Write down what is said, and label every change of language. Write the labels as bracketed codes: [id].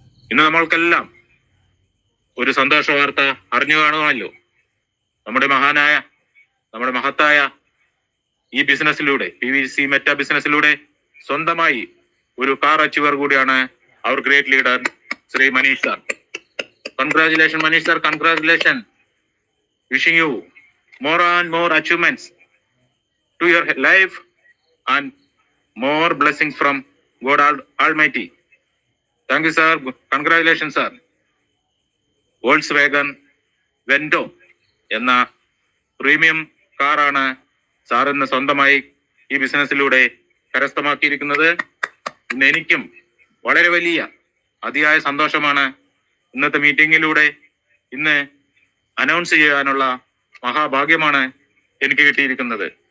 [ml] ഇന്ന് നമ്മൾക്കെല്ലാം ഒരു സന്തോഷ വാർത്ത അറിഞ്ഞു കാണുമല്ലോ. നമ്മുടെ മഹത്തായ ഈ ബിസിനസ്സിലൂടെ, PVC മെറ്റ ബിസിനസ്സിലൂടെ സ്വന്തമായി ഒരു കാർ അച്ചീവർ കൂടിയാണ് അവർ great leader Shri Manish sir. Congratulation Manish sir, congratulation. [en] wishing you more and more achievements to your life and more blessings from God Almighty. Thank you, sir. Congratulations, sir. [ml] വോൾക്സ്വാഗൺ Vento എന്ന premium കാറാണ് സാറിന് സ്വന്തമായി ഈ ബിസിനസ്സിലൂടെ കരസ്ഥമാക്കിയിരിക്കുന്നത്. ഇന്ന് എനിക്കും വളരെ വലിയ അതിയായ സന്തോഷമാണ് ഇന്നത്തെ മീറ്റിംഗിലൂടെ ഇന്ന് അനൗൺസ് ചെയ്യാനുള്ള മഹാഭാഗ്യമാണ് എനിക്ക് കിട്ടിയിരിക്കുന്നത്.